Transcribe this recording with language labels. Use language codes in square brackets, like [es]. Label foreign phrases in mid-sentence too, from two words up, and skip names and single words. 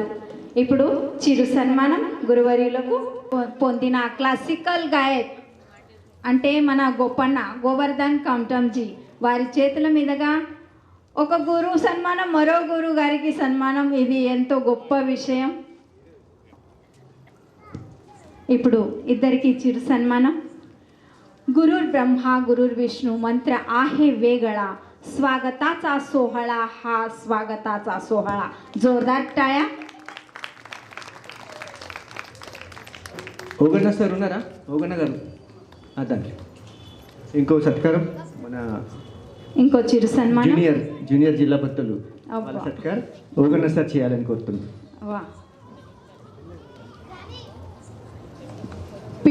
[te] ఇప్పుడు చిరు సన్మానం గురువర్యులకు పొందిన క్లాసికల్ గాయక్ అంటే మన గొప్పన్న గోవర్ధన్ కౌంటంజీ వారి చేతుల మీదుగా ఒక గురువు సన్మానం, మరో గురువు గారికి సన్మానం. ఇది ఎంతో గొప్ప విషయం. ఇప్పుడు ఇద్దరికి చిరు సన్మానం. [sa] गुरुर् ब्रह्मा गुरुर्विष्णू [mr] मंत्र आहे वेगळा, स्वागताचा सोहळा हा स्वागताचा सोहळा. जोरदार टाळ्या. [te] ఓగన్న సార్ ఉన్నారా? ఓగన్న గారు అదండి. ఇంకో సత్కారం మన ఇంకో చిరు సన్మానం జూనియర్ జిల్లా భక్తులు వాళ్ళ సత్కారం ఓగన్న సార్ చేయాలని కోరుతున్నాను.